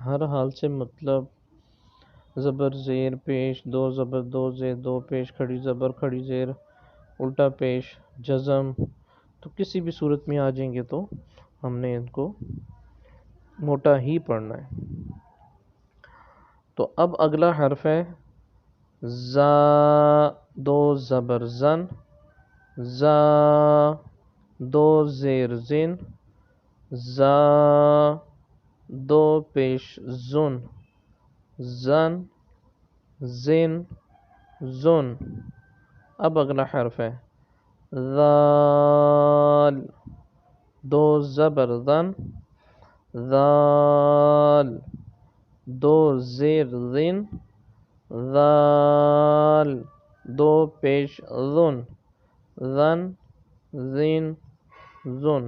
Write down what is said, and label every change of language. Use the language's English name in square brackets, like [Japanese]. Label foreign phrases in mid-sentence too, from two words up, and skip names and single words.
[Urdu] ہر حال سے مطلب زبر زیر پیش، دو زبر دو زیر دو پیش، کھڑی زبر کھڑی زیر الٹا پیش جزم، تو کسی بھی صورت میں آ جائیں گے تو ہم نے ان کو موٹا ہی پڑھنا ہے۔ تو اب اگلا حرف ہے زا، دو زبر زن، زا، دو زیر زن، زا، دو پیش زن، زن، زن، زن۔ اب اگلا حرف ہے ذال، دو زبر ذن، ذال، دو زیر ذن، ذال، دو پیش ذن، ذن، ذن، ذن۔